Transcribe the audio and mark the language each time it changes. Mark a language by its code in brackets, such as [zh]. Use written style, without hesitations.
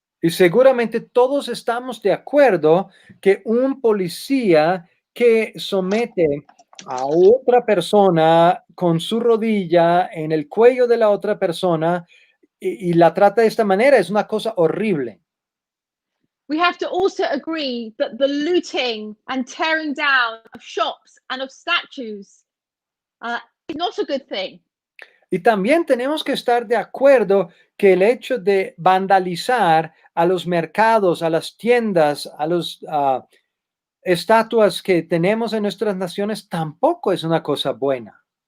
[es] Y seguramente todos estamos de acuerdo que un policía que somete a otra persona con su rodilla en el cuello de la otra persona y la trata de esta manera es una cosa horrible. [en] We have to also agree that the looting and tearing down of shops and of statues is not a good thing. [es] Y también tenemos que estar de acuerdo que el hecho de vandalizar a los mercados, a las tiendas, a los estatuas que tenemos en nuestras naciones tampoco es una cosa buena.